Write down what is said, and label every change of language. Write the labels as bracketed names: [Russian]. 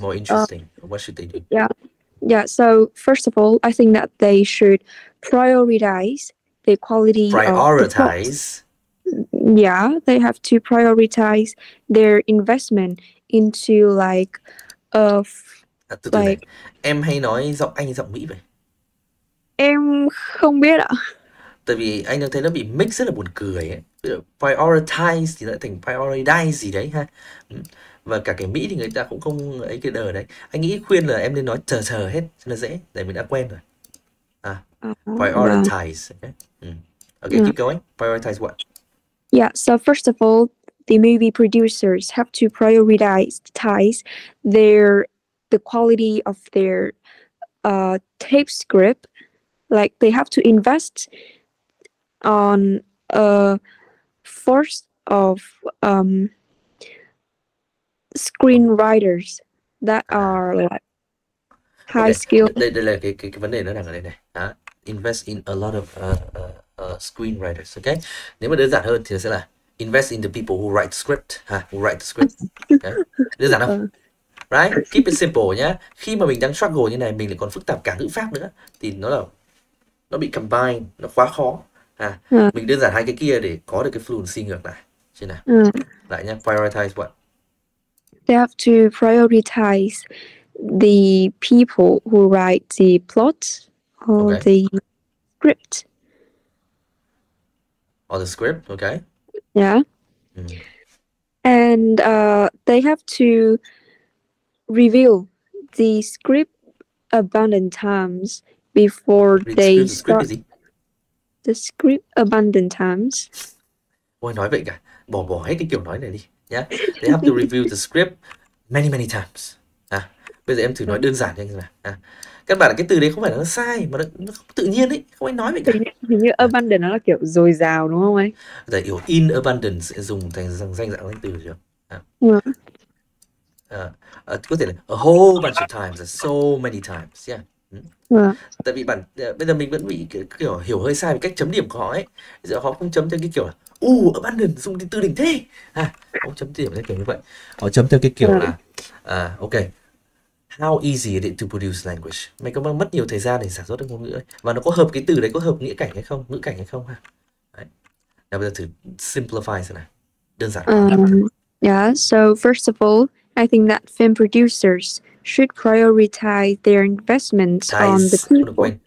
[English] more interesting? What should they do? yeah, yeah. So first of all, I think that they should prioritize the quality of the plot. Prioritize. Yeah, they have to prioritize their investment into like [Vietnamese] Từ từ này, [English] like [Vietnamese] em hay nói giọng Anh hay giọng Mỹ vậy? em không biết ạ. Tại vì anh đang thấy nó bị mix rất là buồn cười ấy. Ví dụ prioritize thì lại thành prioritize gì đấy ha. Và cả cái Mỹ thì người ta cũng không ấy cái đờ đấy. Anh nghĩ khuyên là em nên nói chờ hết cho nó dễ, tại mình đã quen rồi. Vâng. [English] Prioritize. Okay, keep going. Prioritize what? Yeah, so first of all, the movie producers have to prioritize the quality of their tape script. Like they have to invest on a force of screenwriters that are like Ok, high skill. [Vietnamese] đây là cái vấn đề nó đang ở đây này. [English] Invest in a lot of screenwriters. Ok, [Vietnamese] nếu mà đơn giản hơn thì nó sẽ là [English] invest in the people who write the script, who write the script. Okay. [Vietnamese] Đơn giản không? [English] Right? Keep it simple nhá. [Vietnamese] Khi mà mình đang struggle như này, mình lại còn phức tạp cả ngữ pháp nữa, thì nó bị combine, nó quá khó. Mình đơn giản hai cái kia để có được cái fluency ngược lại. Trên nào. Lại nhá, [English] prioritize what? They have to prioritize the people who write the plot or the script. Or the script, okay. Yeah. And they have to review the script abundant times before they start the script abundant times. [Vietnamese] Ôi, nói vậy cả, bỏ hết cái kiểu nói này đi nhá. [English] They have to review the script many times. [Vietnamese] Bây giờ em thử nói đơn giản cho anh nào. Các bạn, cái từ đấy không phải là nó sai, mà nó không tự nhiên ấy, không ai nói vậy cả. Hình như abundant nó là kiểu dồi dào đúng không anh? Tại hiểu in abundance sẽ dùng thành danh dạng từ chưa? [English] Có thể là a whole bunch of times, so many times, yeah. [Vietnamese] Tại vì bây giờ mình vẫn bị kiểu hiểu hơi sai về cách chấm điểm của họ ấy. Giờ họ không chấm theo cái kiểu là abundant dùng từ đỉnh thế, không chấm điểm theo kiểu như vậy. Họ chấm theo cái kiểu là [English] ok, how easy is it to produce language? [Vietnamese] Mày có mất nhiều thời gian để sản xuất được ngôn ngữ ấy. Và nó có hợp cái từ đấy, có hợp ngữ cảnh hay không ha. Đấy. Nào bây giờ thử simplify xem nào, đơn giản. [English] Yeah, so first of all, I think that film producers should prioritize their investments on the people.